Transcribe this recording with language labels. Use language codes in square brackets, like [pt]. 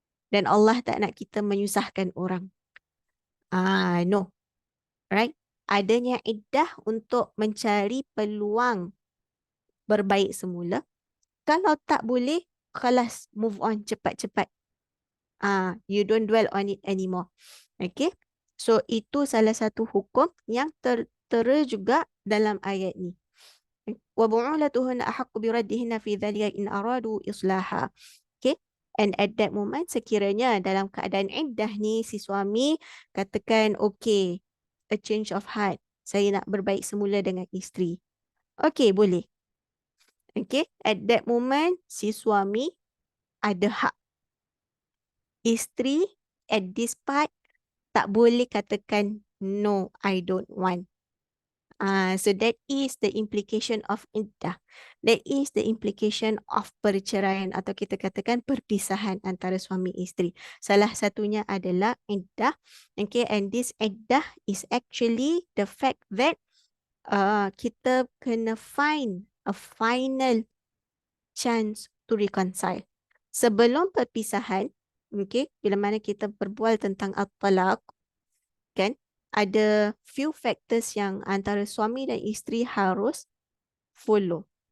[ms] Dan Allah tak nak kita menyusahkan orang. [en] No. Right? [ms] Adanya iddah untuk mencari peluang berbaik semula. Kalau tak boleh, kelas move on cepat-cepat. [en] You don't dwell on it anymore. Okay? So, [ms] itu salah satu hukum yang tertera juga dalam ayat ni. [ar] وَبُعُولَتُهُنَّ أَحَقُّ بِرَدِّهِنَّ فِي ذَلِكَ إِنْ أَرَادُوا إِصْلَاحًا. [en] Okay? And at that moment, [ms] sekiranya dalam keadaan iddah ni, si suami katakan, [en] okay, a change of heart. [ms] Saya nak berbaik semula dengan isteri. Okey, boleh. [en] Okey, at that moment, [ms] si suami ada hak. Isteri [en] at this part [ms] tak boleh katakan, [en] no, I don't want. So that is the implication of iddah. That is the implication of [ms] perceraian atau kita katakan perpisahan antara suami isteri. Salah satunya adalah iddah. [en] Okay, and this iddah is actually the fact that [ms] kita kena [en] find a final chance to reconcile. [ms] Sebelum perpisahan, okay, bila mana kita berbual tentang at-talaq, kan, ada [en] few factors [ms] yang antara suami dan isteri harus [en] follow.